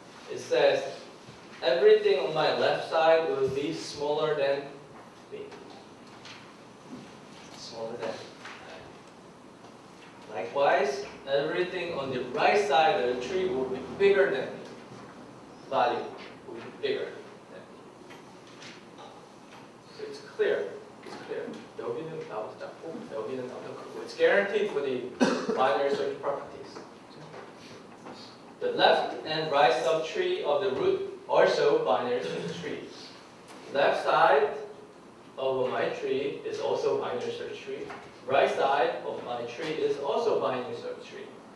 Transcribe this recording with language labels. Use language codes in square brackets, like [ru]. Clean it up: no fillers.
[en] It says everything on my left side will be smaller than me. Smaller than. Likewise, everything on the right side of the tree will be bigger than me. Value will be bigger than me. clear. It's clear. [ko] 여기는 나보다 작고 여기는 나보다 크고. [en] It's guaranteed for the binary search properties. The left and right subtree of the root also binary search tree. Left side of my tree is also binary search tree. Right side of my tree is also binary search tree.